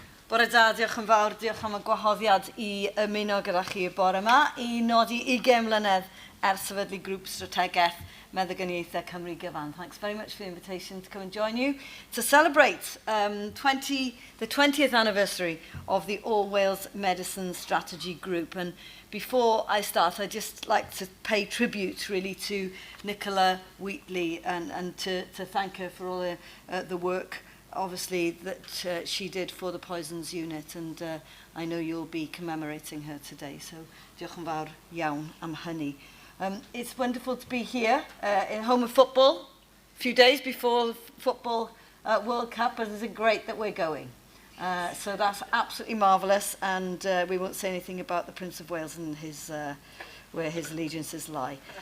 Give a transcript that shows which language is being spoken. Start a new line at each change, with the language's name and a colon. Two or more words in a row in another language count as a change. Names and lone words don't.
Welsh: Bore da, diolch yn fawr, diolch am y gwahoddiad I ymuno gyda chi y bore yma I nodi 20 mlynedd ers sefydlu grŵp strategaeth meddyginiaethau Cymru gyfan.
English: Thanks very much for the invitation to come and join you to celebrate the 20th anniversary of the All Wales Medicine Strategy Group. And before I start, I'd just like to pay tribute really to Nicola Wheatley and to thank her for all the work obviously that she did for the Poisons Unit, and I know you'll be commemorating her today, so
Welsh: diolch yn fawr iawn am hynny.
English: It's wonderful to be here in home of football, a few days before the Football World Cup, and it's great that we're going. So that's absolutely marvellous, and we won't say anything about the Prince of Wales and where his allegiances lie.